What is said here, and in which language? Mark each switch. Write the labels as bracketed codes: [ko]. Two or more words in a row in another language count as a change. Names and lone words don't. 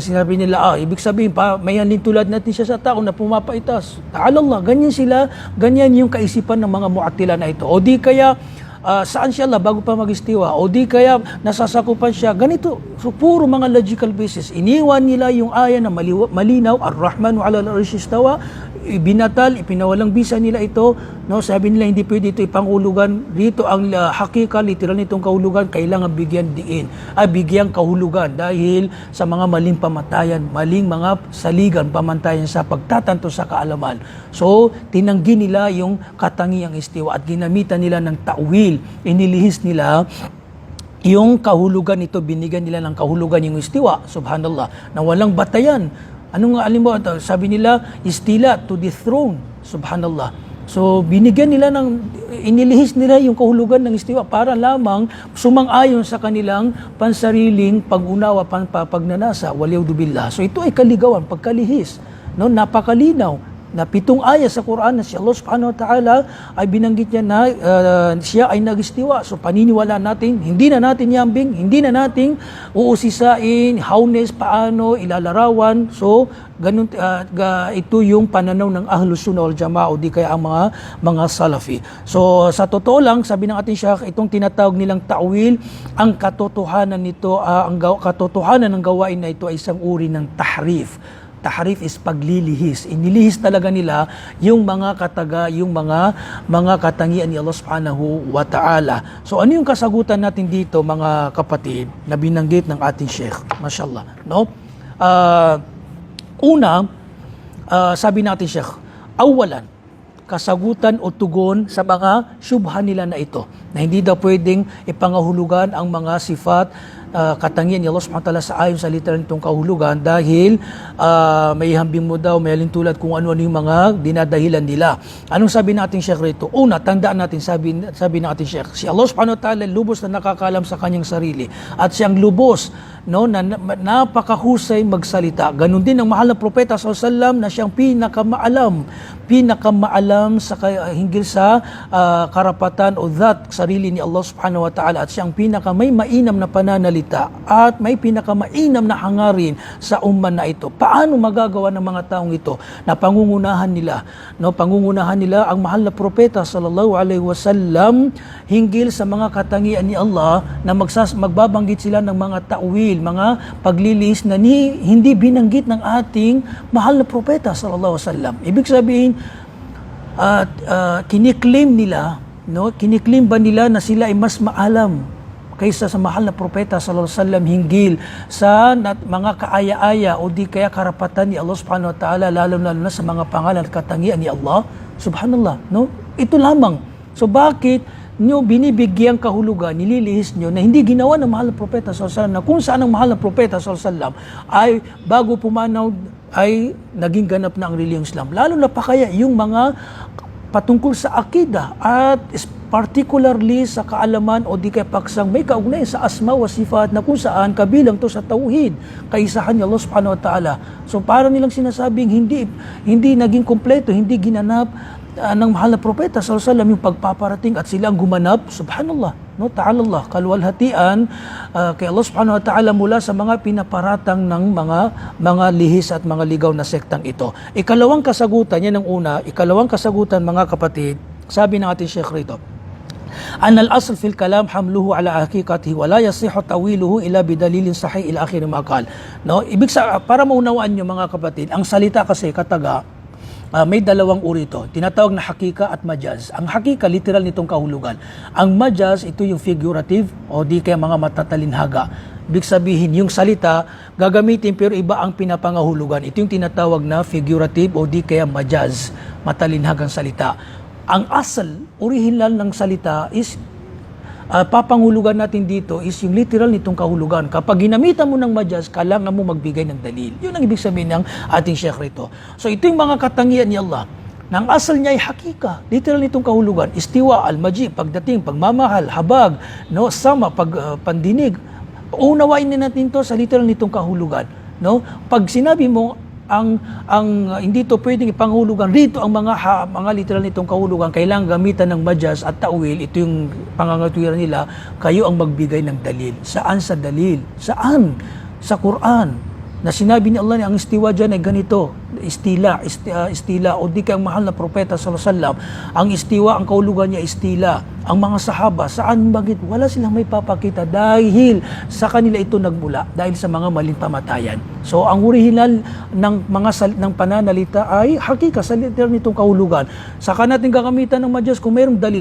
[tl] Sinabi nila, ibig sabihin may halin tulad natin siya sa tao na pumapaitas. Ta'alallah, ganyan yung kaisipan ng mga mu'attila na ito. O di kaya saan siya bago pa mag-istiwa, o di kaya nasasakupan siya, ganito. So puro mga [en] logical basis. [tl] Iniwan nila yung aya na malinaw, [ar] الرحمن على العرش استوى, [tl] ipinawalang bisa nila ito, no? Sabi nila hindi pwede ito ipangulugan dito. Ang hakika, literal nitong kahulugan, kailangan bigyang kahulugan dahil sa mga maling pamatayan, maling mga saligan, pamantayan sa pagtatanto sa kaalaman. So tinanggi nila yung katangiang istiwa at ginamitan nila ng ta'wil, inilihis nila yung kahulugan nito, binigyan nila ng kahulugan yung istiwa, subhanallah, na walang batayan. Anong alimbawa ito? Sabi nila, istila, [en] to the throne, subhanallah. [tl] So binigyan nila inilihis nila yung kahulugan ng istiwa para lamang sumang-ayon sa kanilang pansariling pag-unawa, pagnanasa, waliyudubillah. So ito ay kaligawan, pagkalihis, no? Napakalinaw na 7 aya sa Quran na si Allah [ar] سبحانه وتعالى [tl] ay binanggit niya na siya ay nag-istiwa. So paniniwala natin, hindi na natin yambing, hindi na natin uusisain, hawnes, paano, ilalarawan. So ganun, ito yung pananaw ng Ahlus Sunnah wal Jamaa o di kaya ang mga Salafi. So sa totoo lang, sabi ng ating Shaykh, itong tinatawag nilang ta'wil, ang katotohanan nito, katotohanan ng gawain na ito ay isang uri ng tahrif. Tahrif is paglilihis. Inilihis talaga nila yung mga mga katangian ni Allah [ar] سبحانه وتعالى. [tl] So ano yung kasagutan natin dito mga kapatid na binanggit ng ating Sheikh? Mashallah. No? Sabi natin Sheikh, awalan, kasagutan o tugon sa mga syubha nila na ito, na hindi daw pwedeng ipangahulugan ang mga sifat, katangian ni Allah [ar] سبحانه وتعالى [tl] sa ayon sa literal nitong kahulugan dahil may hambing mo daw, may halintulad kung ano-ano yung mga dinadahilan nila. Anong sabi natin Sheikh rito? Una, tandaan natin, sabi natin Sheikh, si Allah [ar] سبحانه وتعالى [tl] lubos na nakakalam sa kanyang sarili at siyang lubos, no, na napakahusay magsalita. Ganon din ang mahal na propeta [ar] صلى الله عليه وسلم [tl] na siyang pinakamaalam sa hinggil sa karapatan o that sarili ni Allah [ar] سبحانه وتعالى [tl] at siyang may mainam na pananalita salita at may pinakamainam na hangarin sa umman na ito. Paano magagawa ng mga taong ito na pangungunahan nila ang mahal na propeta [ar] صلى الله عليه وسلم [tl] hinggil sa mga katangian ni Allah na magbabanggit sila ng mga ta'wil, mga paglilihis na hindi binanggit ng ating mahal na propeta [ar] صلى الله عليه وسلم. [tl] Ibig sabihin, kiniklaim ba nila na sila ay mas maalam kaysa sa mahal na propeta [ar] صلى الله عليه وسلم [tl] hinggil sa mga kaaya-aya o di kaya karapatan ni Allah [ar] سبحانه وتعالى, [tl] lalo na sa mga pangalan at katangian ni Allah subhanallah, no? Ito lamang. So bakit nyo binibigyang kahulugan, nililihis nyo na hindi ginawa ng mahal na propeta [ar] صلى الله عليه وسلم, [tl] na kung saan ang mahal na propeta [ar] صلى الله عليه وسلم [tl] ay bago pumanaw ay naging ganap na ang reliyong Islam, lalo na pa kaya yung mga patungkol sa akida at particularly sa kaalaman o di kaya paksang may kaugnay sa [ar] أسماء وصفات [tl] na kung saan kabilang to sa tauhid, kaisahan ni Allah [ar] سبحانه وتعالى. [tl] So para nilang sinasabing hindi naging kompleto, hindi ginanap ng mahal na propeta [ar] صلى الله عليه وسلم [tl] yung pagpaparating at sila ang gumanap, [ar] subhanallah, no, تعالى الله, [tl] kaluwalhatian kay Allah [ar] سبحانه وتعالى [tl] mula sa mga pinaparatang ng mga lihis at mga ligaw na sektang ito. Ikalawang kasagutan, yan ang una, ikalawang kasagutan mga kapatid, sabi ng ating Sheikh rito, [ar] أن الأصل في الكلام حمله على حقيقته ولا يصح تأويله إلا بدليل صحيح إلى آخر ما قال. [tl] No, para maunawaan niyo mga kapatid, ang salita kasi kataga may dalawang uri ito. Tinatawag na hakika at majaz. Ang hakika, literal nitong kahulugan. Ang majaz, ito yung figurative o di kaya mga matatalinhaga. Ibig sabihin, yung salita, gagamitin pero iba ang pinapangahulugan. Ito yung tinatawag na figurative o di kaya majaz, matalinhagang salita. Ang asal, original ng salita is papangulugan natin dito is yung literal nitong kahulugan. Kapag ginamitan mo ng majaz, kailangan mo magbigay ng dalil. Yun ang ibig sabihin ng ating Sheikh rito. So ito yung mga katangian ni Allah. Nang asal niya ay hakika, literal nitong kahulugan. Istiwa, al-maji, pagdating, pagmamahal, habag, no, sama, pandinig. Unawain na natin to sa literal nitong kahulugan. No? Pag sinabi mo, ang hindi to pwedeng ipanghulugan rito ang mga literal nitong kahulugan, kailangan gamitan ng majaz at ta'wil. Ito yung pangangatuwiran nila, kayo ang magbigay ng dalil. Saan sa dalil? Saan? Sa Quran na sinabi ni Allah na ang istiwa dyan ay ganito, istila o di kaya ang mahal na propeta [ar] صلى الله عليه وسلم, [tl] ang istiwa, ang kahulugan niya istila. Ang mga sahaba, saan, bakit? Wala silang may papakita dahil sa kanila ito nagmula, dahil sa mga maling pamatayan. So ang original ng pananalita ay hakika sa literal nitong kahulugan. Saka natin gagamitan ng majaz kung mayroong dalil.